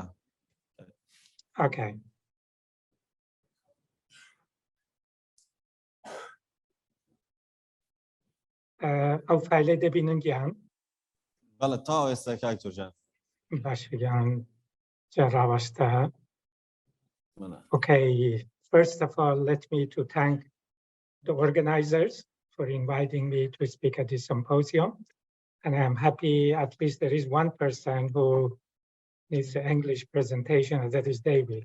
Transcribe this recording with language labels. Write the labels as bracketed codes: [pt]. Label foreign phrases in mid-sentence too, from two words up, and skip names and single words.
[ckb] ئۆکەی ئەو فایلە دەبینن گیان بەڵێ تاوە ئێستا کاکتۆر جان باش گیان جێڕاوەستە [en] Okay, first of all, let me to thank the organizers for inviting me to speak at this symposium. And I'm happy at least there is one person who needs the English presentation, and that is David.